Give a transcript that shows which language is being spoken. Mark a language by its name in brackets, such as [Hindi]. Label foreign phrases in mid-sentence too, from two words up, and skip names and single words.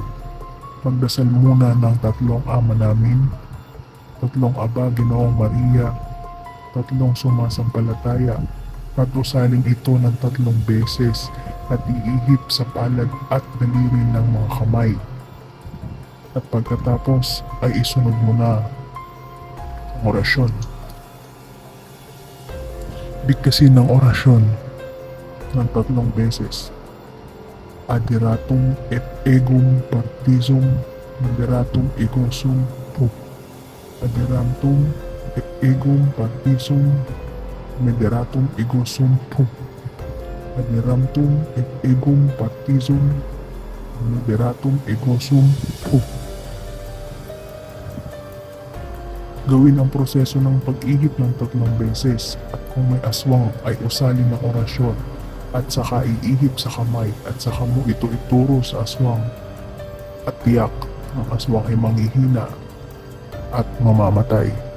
[Filipino] Magdasal muna ng tatlong Ama Namin, tatlong Aba Ginoong Maria, tatlong sumasampalataya, at usaling ito ng 3 beses at iihip sa palad at daliri ng mga kamay. At pagkatapos ay isunod mo na ang orasyon. Bigkasin ng orasyon ng 3 beses. [Latin] Adiratum et egum partisum moderatum egosum pup. Adiratum et egum partisum mederatum egosum pup. Adiratum et egum partisum mederatum egosum pup. [Filipino] Gawin ang proseso ng pag-ihip ng 3 beses at kung may aswang ay usalin ng orasyon at saka iihip sa kamay at saka mo ito ituro sa aswang at tiyak ang aswang ay manghihina at mamamatay.